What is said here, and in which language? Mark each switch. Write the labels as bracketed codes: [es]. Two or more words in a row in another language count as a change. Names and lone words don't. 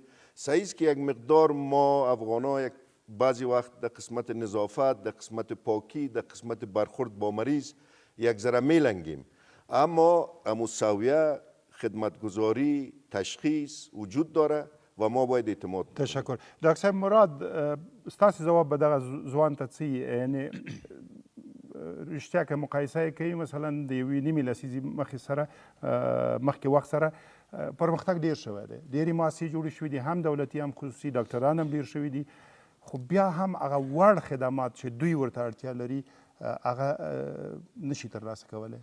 [fa] صحیح است که یک مقدار ما افغان‌ها بعضی وقت در قسمت نظافت، در قسمت پاکی، در قسمت برخورد با مریض یک ذره میلنگیم، اما مساویه، خدمتگزاری، تشخیص وجود داره و ما باید اعتماد تشکر. [ps] دکتر مراد، ستاسو ځواب به دغه ځوان ته څه یعنی رښتیا که مقایسه یې کوي مثلا د یوې نیمې لسیزې مخکې وخت سره پرمختګ ډېر شوی دی. ډېرې مؤسسې جوړې شوي دي، هم دولتي هم خصوصي، ډاکټران هم ډېر شوي دي، خو بیا هم هغه وړ خدمات چې دوی ورته اړتیا لري هغه نشي ترلاسه کولی.